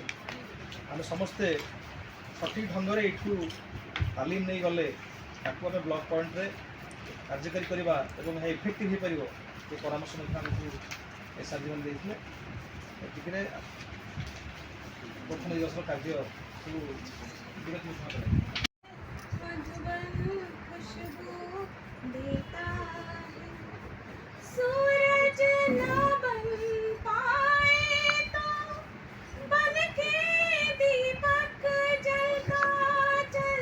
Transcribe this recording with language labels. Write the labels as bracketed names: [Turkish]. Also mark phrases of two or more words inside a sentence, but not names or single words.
[Odia] ଆମେ ସମସ୍ତେ ସଠିକ୍ ଢଙ୍ଗରେ ଏଇଠୁ ତାଲିମ ନେଇଗଲେ ତାକୁ ଆମେ ବ୍ଲକ୍ ପଏଣ୍ଟରେ କାର୍ଯ୍ୟକାରୀ କରିବା ଏବଂ ଏହା ଇଫେକ୍ଟିଭ୍ ହୋଇପାରିବ ଏ ପରାମର୍ଶ ମଧ୍ୟ ଆମକୁ ଏସ୍ଆର୍ ଜୀବନ ଦେଇଥିଲେ। ଏତିକିରେ ପ୍ରଥମ ଦିବସର କାର୍ଯ୍ୟ ସବୁ ବିରତି ଘୋଷଣା କଲେ। [Hindi] सूरज न बन पाए तो बन के दीपक जलता चल।